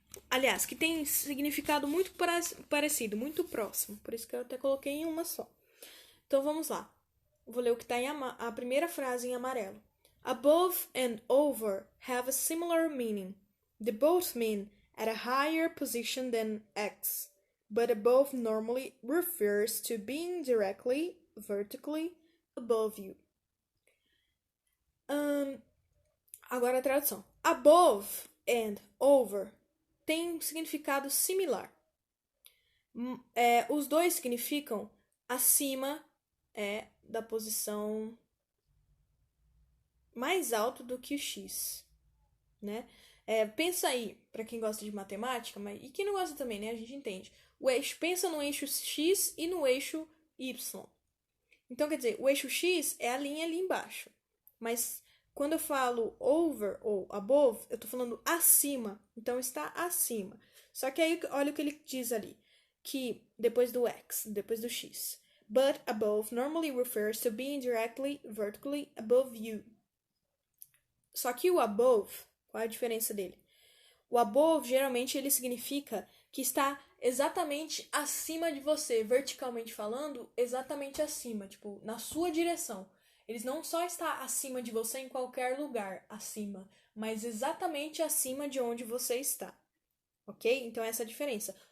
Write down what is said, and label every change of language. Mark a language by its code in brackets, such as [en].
[pt] aliás, que tem significado muito parecido, muito próximo. Por isso que eu até coloquei em uma só. Então, vamos lá. Vou ler o que está em a primeira frase em amarelo. [en] Above and over have a similar meaning. They both mean at a higher position than X, but above normally refers to being directly, vertically above you. [pt] Agora a tradução. Above and over tem um significado similar. Os dois significam acima da posição mais alto do que o X, né? Pensa aí, para quem gosta de matemática, e quem não gosta também, né? A gente entende. Pensa no eixo X e no eixo Y. Então, quer dizer, o eixo X é a linha ali embaixo. Mas quando eu falo over ou above, eu estou falando acima. Então, está acima. Só que aí, olha o que ele diz ali. Que depois do X, depois do X. [en] But above normally refers to being directly, vertically above you. [pt] Só que o above, qual é a diferença dele? O above, geralmente, ele significa que está exatamente acima de você, verticalmente falando, exatamente acima, tipo, na sua direção. Eles não só está acima de você em qualquer lugar, acima, mas exatamente acima de onde você está. Ok? Então, essa é a diferença.